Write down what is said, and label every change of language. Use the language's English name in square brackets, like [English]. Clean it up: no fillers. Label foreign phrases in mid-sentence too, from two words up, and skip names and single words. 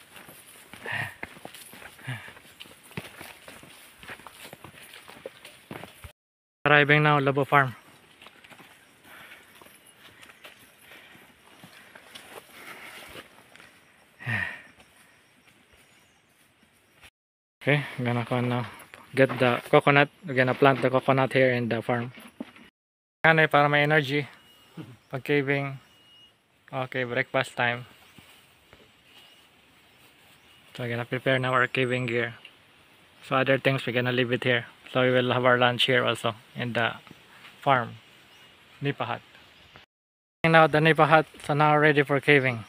[English] Arriving now, Lobo Farm. Okay, I'm gonna get the coconut. We're gonna plant the coconut here in the farm. [Filipino] Kanay para may energy. Pag caving. [English] Okay, breakfast time. So we're gonna prepare now our caving gear. So other things we're gonna leave it here. So we will have our lunch here also in the farm. Nipa hut. Now the Nipa hut, so now ready for caving.